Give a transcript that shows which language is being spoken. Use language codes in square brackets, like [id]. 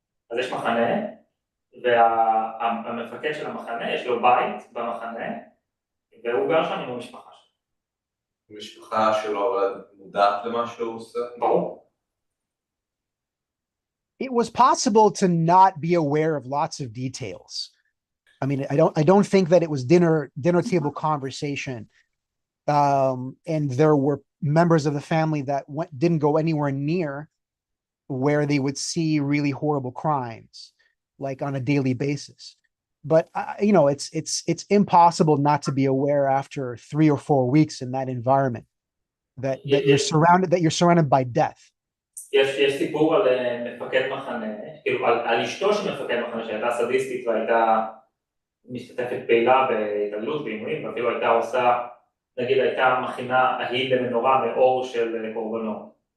[he] אז יש מחנה, והמפקד של המחנה, יש לו בית במחנה, והוא גר שם עם המשפחה שלו. המשפחה שלו מודעת למה שהוא עושה? ברור. [en] It was possible to not be aware of lots of details. I mean, I don't think that it was dinner table conversation, and there were members of the family that didn't go anywhere near where they would see really horrible crimes, like on a daily basis. But you know, it's impossible not to be aware after 3 or 4 weeks in that environment that you're surrounded by death. [he] יש סיפור על מפקד מחנה, כאילו על אשתו של מפקד מחנה שהייתה סדיסטית והייתה משתתפת פעילה בהתעללות בעינויים, ואפילו הייתה עושה, נגיד הייתה מכינה ההיא למנורה מאור של קורבנות.